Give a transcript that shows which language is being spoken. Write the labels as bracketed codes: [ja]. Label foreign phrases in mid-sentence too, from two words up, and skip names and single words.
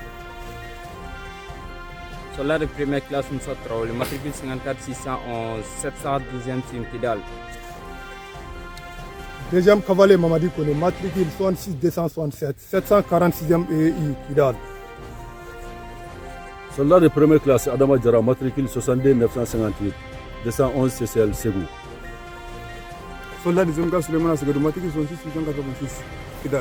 [fr] Soldat de première classe Moussa Traoré, matricule 54 611, 712e Sim, Kidal. Deuxième cavalier Mamadi Kone, matricule 66 267, 746e EI, Kidal. Soldat de première classe Adama Djara, matricule 62 958, 211 CCL, Ségou. Soldat de Zemga Suleiman Asegadu, matricule 66 886, Kidal.